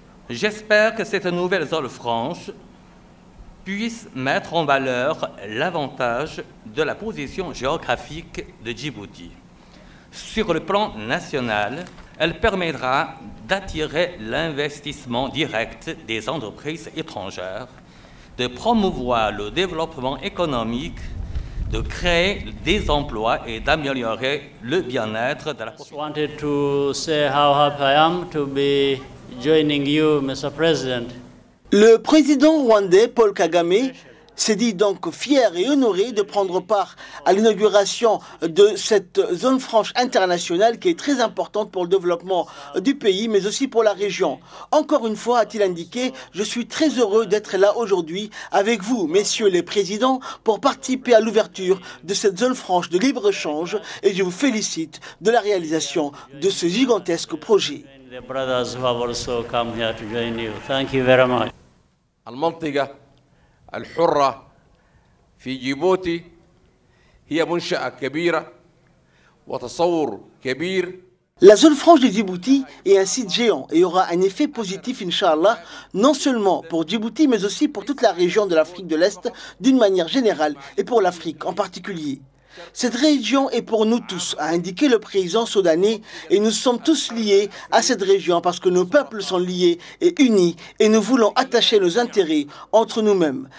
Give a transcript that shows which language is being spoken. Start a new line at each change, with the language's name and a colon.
French: J'espère que cette nouvelle zone franche puisse mettre en valeur l'avantage de la position géographique de Djibouti. Sur le plan national, elle permettra d'attirer l'investissement direct des entreprises étrangères, de promouvoir le développement économique, de créer des emplois et d'améliorer le bien-être de la population.
English: I wanted to say how happy I am to be joining you, Mr. President.
French: Le président rwandais Paul Kagame s'est dit donc fier et honoré de prendre part à l'inauguration de cette zone franche internationale qui est très importante pour le développement du pays, mais aussi pour la région. Encore une fois, a-t-il indiqué, je suis très heureux d'être là aujourd'hui avec vous, messieurs les présidents, pour participer à l'ouverture de cette zone franche de libre-échange et je vous félicite de la réalisation de ce gigantesque projet.
English: The brothers who have also come here to join you. Thank you very much.
Arabic: المنطقة الحرة في جيبوتي هي منشأة كبيرة وتصور كبير.
French: La zone franche de Djibouti est un site géant et aura un effet positif, Inch'Allah, non seulement pour Djibouti, mais aussi pour toute la région de l'Afrique de l'Est d'une manière générale et pour l'Afrique en particulier. Cette région est pour nous tous, a indiqué le président soudanais, et nous sommes tous liés à cette région parce que nos peuples sont liés et unis et nous voulons attacher nos intérêts entre nous-mêmes.